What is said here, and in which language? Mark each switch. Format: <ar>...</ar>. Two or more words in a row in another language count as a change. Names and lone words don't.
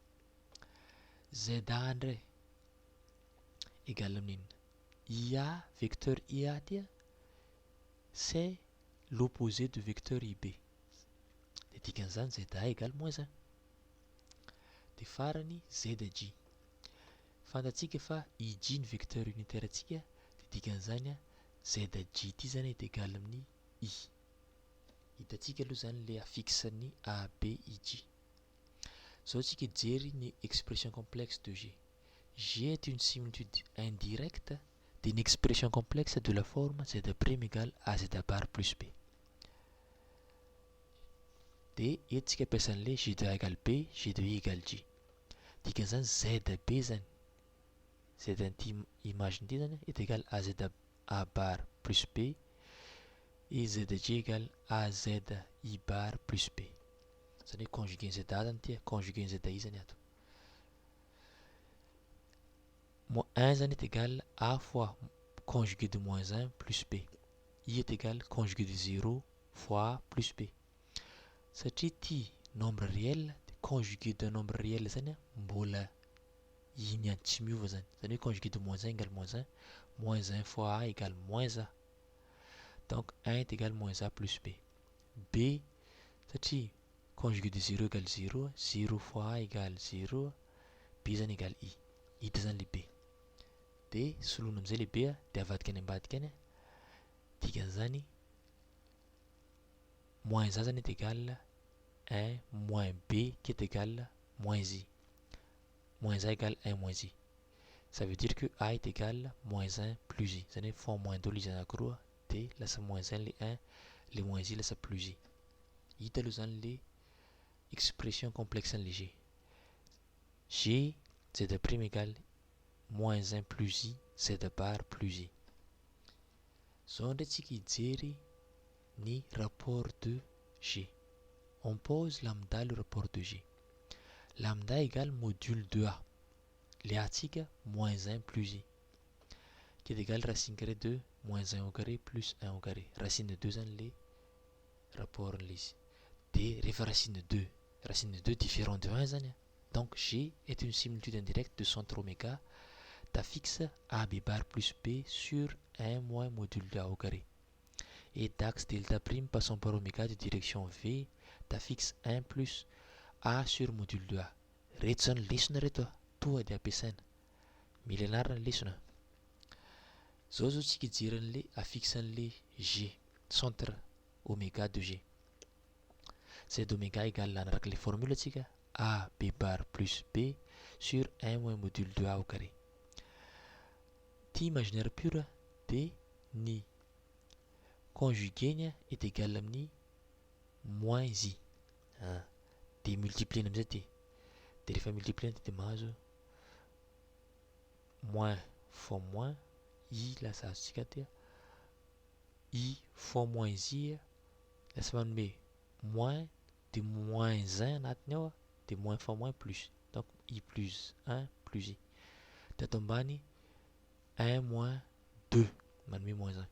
<fr>ZA égale à IA, vecteur IA, c'est l'opposé du vecteur IB. Et ZA égale moins 1.</fr> <mg>De farani</mg> <fr>ZJ.</fr> <mg>Fantatsika fa IG ny</mg> <fr>vecteur unitaire</fr> <mg>atsika dia dikan'izany ZJ ty zany</mg> <fr>est égal</fr> <mg>amin'ny I. Hitantsika aloha zany le affixan'ny ABIG. Zao tsika hijery ny</mg> <fr>expression complexe de G. G est une similitude indirecte d'une expression complexe de la forme Z' égale à Z bar plus B.</fr> <mg>Dia eto tsika ampiasan'le</mg> <fr>G de A égale B, G de I égale J.</fr> <mg>Dikan'izany ZB zany, Z an'ity imagine ity zany</mg> <fr>est égal à Z A bar plus B et ZJ égale à Z I bar plus B.</fr> <mg>Zany hoe conjugué ny ZA zany ity, conjugué ny ZI zany ato.</mg> <fr>1 zany est égal à fois conjugué de moins 1 plus B. I est égal conjugué de 0 fois plus B.</fr> <mg>Satria ity</mg> <fr>nombre réel, conjugué d'un nombre réel</fr> <mg>zany mbola iny any tsy miova zany. Zany hoe</mg> <fr>conjugué de moins 1 égale moins 1 fois A égale moins A. Donc 1 est égal moins A plus B. B, satria conjugué de 0 égale 0, 0 fois A égale 0, B zany égale I.</fr> <mg>Hita zany le B. Dia solona amin'izay le B dia avadika any ambadika any.</mg> <fr>Dikan'izany moins A zany est égal 1 moins B qui est égal moins I. Moins A égale 1 moins I. Ça veut dire que A est égal moins 1 plus I.</fr> <mg>Zany hoe</mg> <fr>font moins</fr> <mg>dolo izy anankiroa dia lasa</mg> <fr>moins 1 le 1, le moins I</fr> <mg>lasa</mg> <fr>plus I.</fr> <mg>Hita aloha zany le</mg> <fr>expression complexe</fr> <mg>an'le G.</mg> <fr>G, Z' égale moins 1 plus I, Z bar plus I.</fr> <mg>Zao ndray tsika hijery ny</mg> <fr>rapport de G. On pose lambda le rapport de G. Lambda égale module de A. Le A tsika moins 1 plus I. Qui est égal racine carrée de moins 1 au carré plus 1 au carré. Racine de 2 zany le rapport n'izy.</fr> <mg>Dia rehefa</mg> <fr>racine de 2 différent de 1 zany. Donc G est une similitude indirecte de centre oméga d'affixe AB bar plus B sur 1 moins module de A au carré. Et d'axe delta prime passant par oméga de direction V d'affixe 1 plus A sur module de A.</fr> <mg>Reto zany lesona reto toa dia ampiasaina. Mila anarana ny lesona. Zao tsika hijery an'le affixe an'le G,</mg> <fr>centre oméga de G. Z oméga égale anaraka le formule atsika A B bar plus B sur 1 moins module de A au carré.</fr> <mg>Ty</mg> <fr>imaginaire pur</fr> <mg>dia ny</mg> <fr>conjugué est égal</fr> <mg>amin'ny</mg> <fr>moins I.</fr> <mg>Dia multiplier amin'izay ty. Dia rehefa multiplier dia mahazo</mg> <fr>moins fois moins I</fr> <mg>lasa azontsika ty</mg> <fr>I fois moins I</fr> <mg>lasa manome</mg> <fr>moins de moins 1</fr> <mg>anatiny ao dia</mg> <fr>moins fois moins plus. Donc I plus 1 plus I.</fr> <mg>Dia ato ambany 1 moins 2 manome moins 1.</mg>